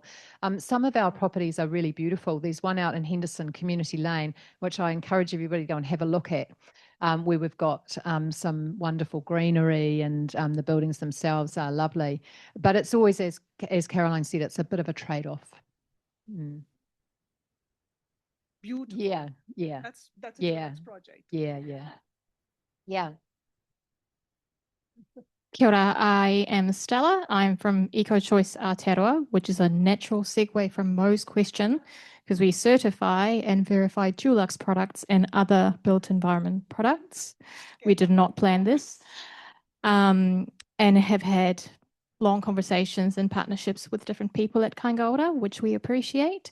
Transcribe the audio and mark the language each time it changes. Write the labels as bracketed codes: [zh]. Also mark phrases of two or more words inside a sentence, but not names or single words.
[en] Some of our properties are really beautiful. There's one out in Henderson, Community Lane, which I encourage everybody to go and have a look at, where we've got some wonderful greenery, and the buildings themselves are lovely. But it's always, as Caroline said, it's a bit of a trade-off. Beautiful. Yeah. That's a Yeah. next project. Yeah. [mi] Kia ora, [en] I am Stella. I'm from Eco Choice Aotearoa, which is a natural segue from Mo's question, because we certify and verify Dulux products and other built environment products. We did not plan this, and have had long conversations and partnerships with different people at Kāinga, which we appreciate.